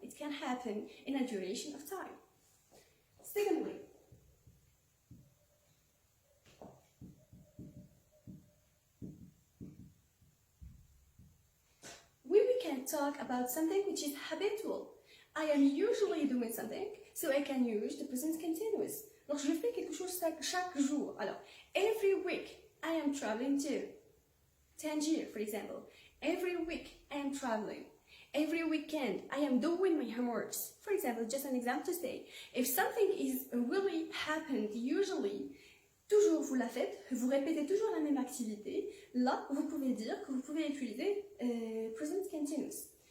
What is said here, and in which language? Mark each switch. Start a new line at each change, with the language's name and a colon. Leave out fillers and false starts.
English: It can happen in a duration of time. Secondly, we can talk about something which is habitual. I am usually doing something, so I can use the present continuous.
French: Donc je fais quelque chose chaque jour. Alors,
English: every week I am traveling to Tangier, for example. Every week I am traveling. Every weekend I am doing my homeworks. For example, just an example to say, if something is really happened usually,
French: toujours vous la faites, vous répétez toujours la même activité, là vous pouvez dire que vous pouvez utiliser
English: present continuous.